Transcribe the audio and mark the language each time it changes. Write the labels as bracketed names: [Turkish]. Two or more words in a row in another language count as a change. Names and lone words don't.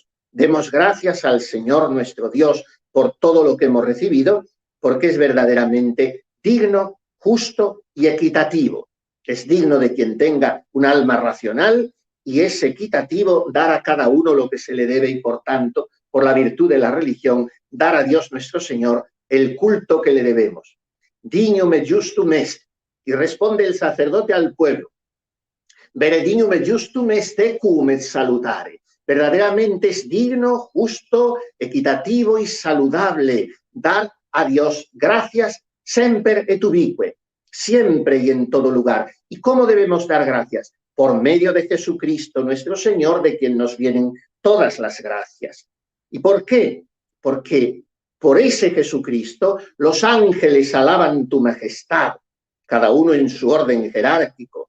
[Spanish] Demos gracias al Señor nuestro Dios por todo lo que hemos recibido, porque es verdaderamente digno, justo y equitativo. Es digno de quien tenga un alma racional y es equitativo dar a cada uno lo que se le debe y, por tanto, por la virtud de la religión, dar a Dios nuestro Señor el culto que le debemos. [Latin] Dignum et justum est. [Spanish] Y responde el sacerdote al pueblo. [Latin] Vere dignum et justum est ecum et salutare. [Spanish] Verdaderamente es digno, justo, equitativo y saludable dar a Dios gracias [Latin] semper et ubique, [Spanish] siempre y en todo lugar. ¿Y cómo debemos dar gracias? Por medio de Jesucristo nuestro Señor, de quien nos vienen todas las gracias. ¿Y por qué? Porque por ese Jesucristo los ángeles alaban tu majestad, cada uno en su orden jerárquico.